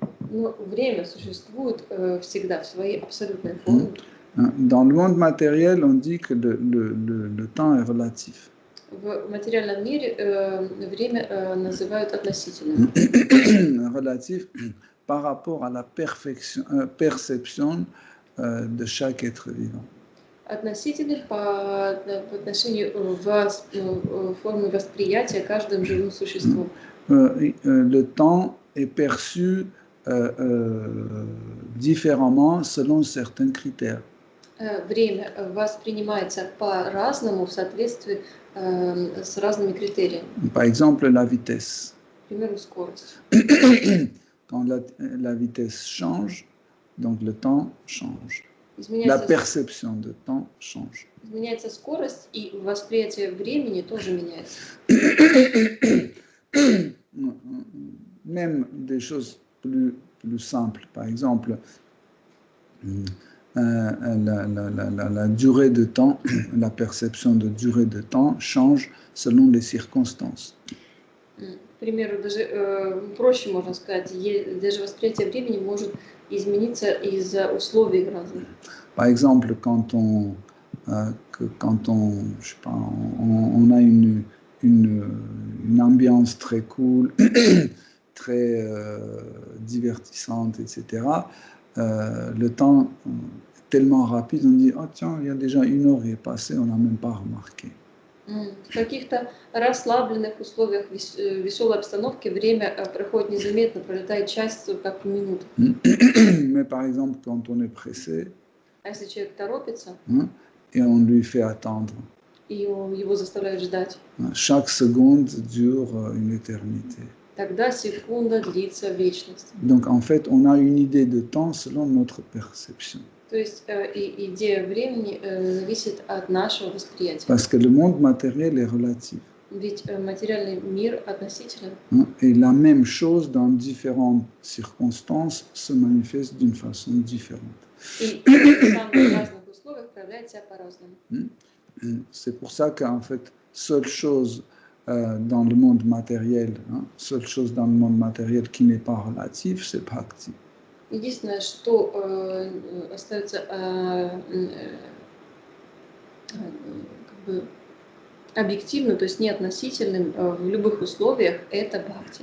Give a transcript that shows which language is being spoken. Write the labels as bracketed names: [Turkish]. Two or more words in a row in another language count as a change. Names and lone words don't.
[Russian] Но время существует всегда в своей абсолютной форме. [French] Dans le monde matériel, on dit que le temps est relatif. [Russian] В материальном мире время называют относительным. [French] Relatif par rapport à la perception de chaque être vivant. [Russian] Относительным по отношению в форме восприятия каждым живым существом. [French] Le temps est perçu différemment selon certains critères. [Russian] Время воспринимается по-разному в соответствии с разными критериями. [French] Par exemple, la vitesse. [Russian] К примеру, скорость. [French] Quand la vitesse change, donc le temps change. La [Russian] Изменяется, [French] perception de temps change. [Russian] изменяется скорость, и восприятие времени тоже меняется. [French] Même des choses plus simples. Par exemple, la durée de temps, la perception de durée de temps change selon les circonstances. [Russian] К примеру, даже проще можно сказать, даже восприятие времени может измениться из-за условий разных. [French] Par exemple, quand on je sais pas, on a une ambiance très cool, très divertissante, etc., le temps est tellement rapide, on dit « Oh tiens, il y a déjà 1 heure qui est passée, on n'a même pas remarqué ». [Russian] В каких-то расслабленных условиях, веселой обстановке время проходит незаметно, пролетает час, как минута. [French] Mais par exemple, quand on est pressé, [Russian] А если человек торопится, [French] et on lui fait attendre, [Russian] и его заставляют ждать, [French] chaque seconde dure une éternité. [Russian] тогда секунда длится вечность. [French] Donc en fait, on a une idée de temps selon notre perception. [Russian] То есть идея времени зависит от нашего восприятия. [French] Parce que le monde matériel est relatif. [Russian] Ведь материальный мир относителен. [French] Et la même chose dans différentes circonstances se manifeste d'une façon différente. [Russian] И в самых разных условиях проявляет себя по-разному. [French] C'est pour ça qu'en fait, seule chose dans le monde matériel, seule chose dans le monde matériel qui n'est pas relatif, c'est bhakti. [Russian] Единственное, что остается как бы объективным, то есть не относительным в любых условиях, это бхакти.